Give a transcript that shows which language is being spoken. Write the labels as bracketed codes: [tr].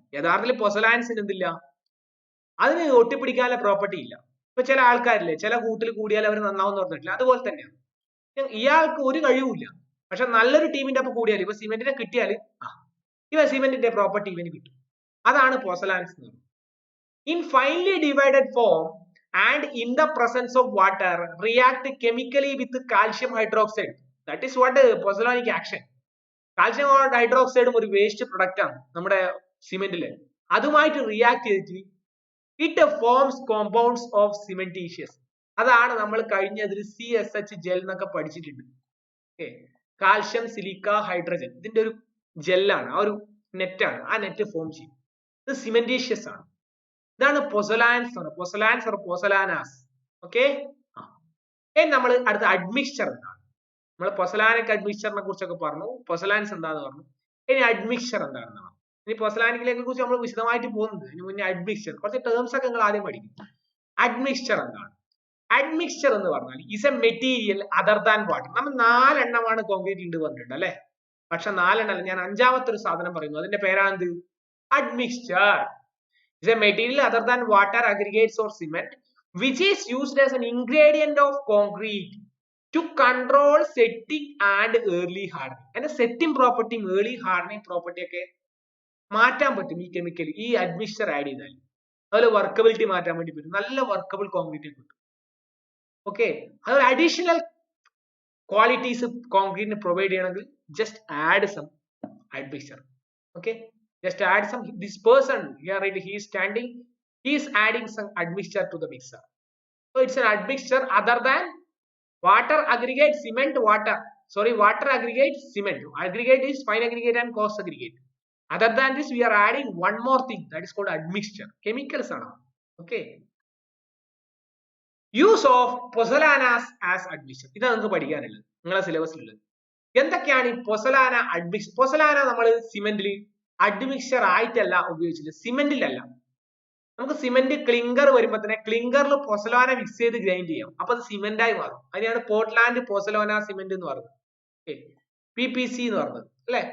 [ml] യഥാർത്ഥത്തിൽ pozzolansന് എന്തില്ല? അതിന് ഒട്ടിപ്പിടിക്കാനുള്ള പ്രോപ്പർട്ടി ഇല്ല. ഇപ്പൊ ചില ആൾക്കാരില്ലേ, ചില കൂട്ടിൽ കൂടിയാൽ അവർ നന്നാവും പറഞ്ഞിട്ടില്ല, അതുപോലെ തന്നെയാണ്. ഇയാൾക്ക് ഒരു കഴിവുമില്ല, പക്ഷെ നല്ലൊരു ടീമിന്റെ ഒപ്പം കൂടിയാൽ, ഇപ്പൊ സിമെന്റിനെ കിട്ടിയാൽ ഇവ സിമെന്റിന്റെ പ്രോപ്പർട്ടി ഇവന് കിട്ടും. അതാണ് pozzolans എന്ന് പറയുന്നത്. [en] In finely divided form and in the presence of water, react chemically with calcium hydroxide. That is what pozzolanic action. [ml] Calcium ഹൈഡ്രോക്സൈഡും ഒരു വേസ്റ്റ് പ്രൊഡക്റ്റ് ആണ് നമ്മുടെ സിമെന്റില്. അതുമായിട്ട് റിയാക്ട് ചെയ്തിട്ട് [en] it forms compounds of cementitious. [ml] അതാണ് നമ്മൾ കഴിഞ്ഞതിൽ CSH ജെൽ എന്നൊക്കെ പഠിച്ചിട്ടുണ്ട്. കാൽഷ്യം, സിലിക്ക, ഹൈഡ്രജൻ, ഇതിന്റെ ഒരു ജെല്ലാണ്, ആ ഒരു നെറ്റാണ്. ആ നെറ്റ് ഫോം ചെയ്യും. ഇത് സിമെന്റീഷ്യസ് ആണ്. ഇതാണ് pozzolans or pozzolanas. ഓക്കെ, നമ്മൾ അടുത്ത അഡ്മിക്സ്ചർ എന്നാണ്. നമ്മൾ പൊസലാനിക് അഡ്മിക്ചറിനെ കുറിച്ചൊക്കെ പറഞ്ഞു, പൊസലാൻസ് എന്താന്ന് പറഞ്ഞു. ഇനി അഡ്മിക്ചർ എന്താണെന്ന് പറഞ്ഞു. ഇനി പൊസലാനിക്കിലേക്ക് കുറിച്ച് നമ്മൾ വിശദമായിട്ട് പോകുന്നത്. ഇനി മുന്നേ അഡ്മിക്ചർ കുറച്ച് ടേംസ് ഒക്കെ നിങ്ങൾ ആദ്യം പഠിക്കും. അഡ്മിക്ചർ എന്താണ്? അഡ്മിക്ചർ എന്ന് പറഞ്ഞാൽ [en] Is a material other than water. [ml] നമ്മൾ 4 എണ്ണമാണ് കോൺക്രീറ്റ് ഉണ്ട് പറഞ്ഞിട്ടുണ്ട് അല്ലെ. പക്ഷെ 4 എണ്ണല്ല, ഞാൻ 5ാമത്തെ ഒരു സാധനം പറയുന്നു. അതിന്റെ പേരാണ് അഡ്മിക്ചർ. [en] Is a material other than water, aggregates or cement which is used as an ingredient of concrete to control setting and early hardening. [ml] അതിന്റെ സെറ്റിംഗ് പ്രോപ്പർട്ടിയും ഏർലി ഹാർഡനിങ് പ്രോപ്പർട്ടി ഒക്കെ മാറ്റാൻ പറ്റും ഈ കെമിക്കൽ, ഈ അഡ്മിക്ചർ ആഡ് ചെയ്താൽ. അതുപോലെ വർക്കബിലിറ്റി മാറ്റാൻ വേണ്ടി പറ്റും. നല്ല വർക്കബിൾ കോൺക്രീറ്റ് കിട്ടും. ഓക്കെ, അതുപോലെ അഡീഷണൽ ക്വാളിറ്റീസ് കോൺക്രീറ്റിന് പ്രൊവൈഡ് ചെയ്യണമെങ്കിൽ [en] Just add some admixture. Okay, just add some. This person here, right, he is standing, he is adding some admixture to the mixer. So it's an admixture other than water, aggregate, cement, water. Sorry, water, aggregate, cement. Aggregate is fine aggregate and coarse aggregate. Other than this, we are adding one more thing that is called admixture. Chemicals are. Okay. Use of pozzolanas as admixture. [ml] ഇതാണ് നമുക്ക് പഠിക്കാനുള്ളത് നിങ്ങളെ സിലബസിലുള്ളത്. എന്തൊക്കെയാണ് ഈ പൊസലാന അഡ്മിക്സ്? പൊസലാന നമ്മൾ സിമെന്റിൽ അഡ്മിക്ചർ ആയിട്ടല്ല ഉപയോഗിച്ചില്ല, സിമെന്റിലല്ല. നമുക്ക് cement clinker വരുമ്പോ തന്നെ ക്ലിങ്കറിൽ പൊസലോന മിക്സ് ചെയ്ത് ഗ്രൈൻഡ് ചെയ്യാം, അപ്പൊ അത് സിമെന്റ് ആയി മാറും. അതിനാണ് പോർട്ട്ലാൻഡ് പൊസലോന സിമെന്റ് എന്ന് പറഞ്ഞത്, PPC എന്ന് പറഞ്ഞത് അല്ലെ.